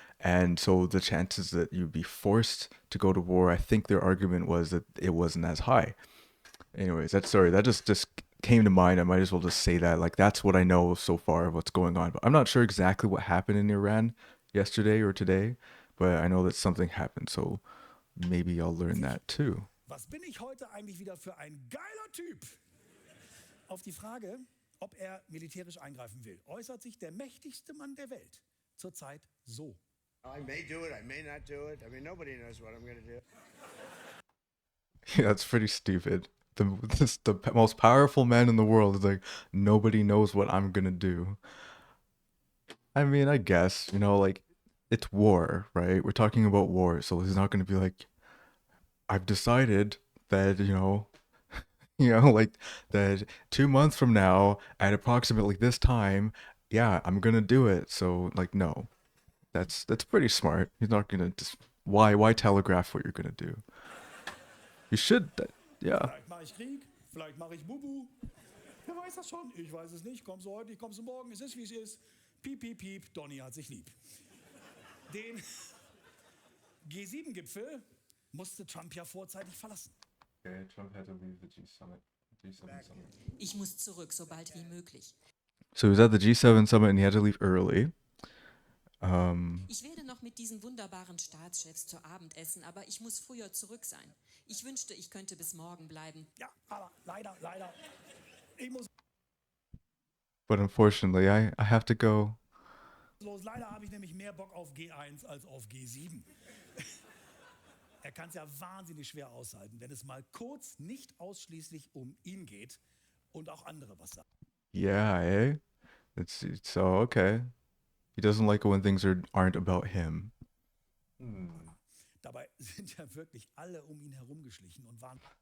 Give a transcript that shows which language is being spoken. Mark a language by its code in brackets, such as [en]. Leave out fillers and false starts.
[en] And so the chances that you'd be forced to go to war, I think their argument was that it wasn't as high. Anyways, that just came to mind. I might as well just say that. Like, that's what I know so far of what's going on. But I'm not sure exactly what happened in Iran yesterday or today, but I know that something happened. So maybe I'll learn that too. [de] was bin ich heute eigentlich wieder für ein geiler Typ? Auf die Frage, ob er militärisch eingreifen will, äußert sich der mächtigste Mann der Welt zurzeit so. [en] I may do it, I may not do it. I mean, nobody knows what I'm going to do. Yeah, that's pretty stupid. The most powerful man in the world is like, nobody knows what I'm gonna do. I mean, I guess, like, it's war, right? We're talking about war, so he's not gonna be like, I've decided that, like that 2 months from now at approximately this time, yeah, I'm gonna do it. So like, no, that's pretty smart. He's not gonna just why telegraph what you're gonna do. You should, yeah. [de] Vielleicht mache ich Krieg, vielleicht mache ich Bubu. Wer weiß das schon? Ich weiß es nicht. Kommst du heute, kommst du morgen. Es ist, wie es ist. Piep, piep, piep. Donny hat sich lieb. Den G7-Gipfel musste Trump ja vorzeitig verlassen. [en] Okay, Trump had to leave the G7 summit. [de] Ich muss zurück, sobald wie möglich. [en] So he was at the G7 summit and he had to leave early. [de] Ich werde noch mit diesen wunderbaren Staatschefs zu Abend essen, aber ich muss früher zurück sein. Ich wünschte, ich könnte bis morgen bleiben. Ja, aber leider. Ich muss [en] But unfortunately, I have to go. [de] los. Leider habe ich nämlich mehr Bock auf G1 als auf G7. Er kann es ja wahnsinnig schwer aushalten, wenn es mal kurz nicht ausschließlich um ihn geht und auch andere was sagen. [en] Yeah, eh? It's so okay. He doesn't like it when things aren't about him. [de] Dabei sind ja wirklich alle um ihn herumgeschlichen und waren